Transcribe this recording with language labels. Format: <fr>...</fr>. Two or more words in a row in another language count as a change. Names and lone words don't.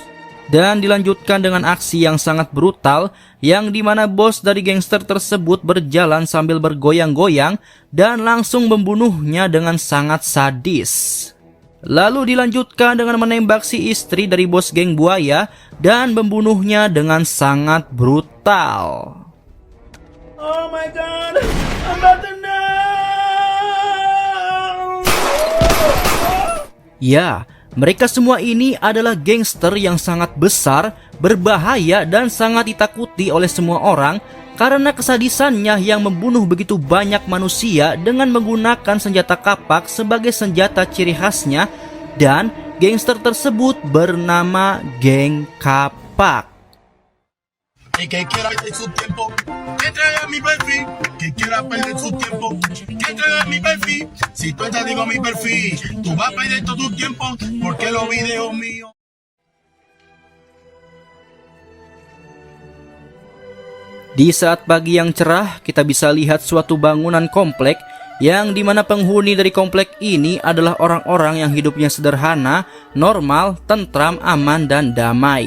<id>Dan dilanjutkan dengan aksi yang sangat brutal yang dimana bos dari gangster tersebut berjalan sambil bergoyang-goyang dan langsung membunuhnya dengan sangat sadis. Lalu dilanjutkan dengan menembak si istri dari bos geng buaya dan membunuhnya dengan sangat brutal.</id> <en>Oh my god, I'm about to know.</en> <id>Ya, mereka semua ini adalah gangster yang sangat besar, berbahaya dan sangat ditakuti oleh semua orang karena kesadisannya yang membunuh begitu banyak manusia dengan menggunakan senjata kapak sebagai senjata ciri khasnya, dan gangster tersebut bernama Geng Kapak.</id> <es>Y que quiera perder su tiempo, que entregue mi perfil. Que quiera perder su tiempo, que entregue mi perfil. Si tú te digo mi perfil, tú vas a perder todo tu tiempo, porque los videos míos.</es> <id>Di saat pagi yang cerah, kita bisa lihat suatu bangunan komplek yang dimana penghuni dari komplek ini adalah orang-orang yang hidupnya sederhana, normal, tentram, aman, dan damai.</id>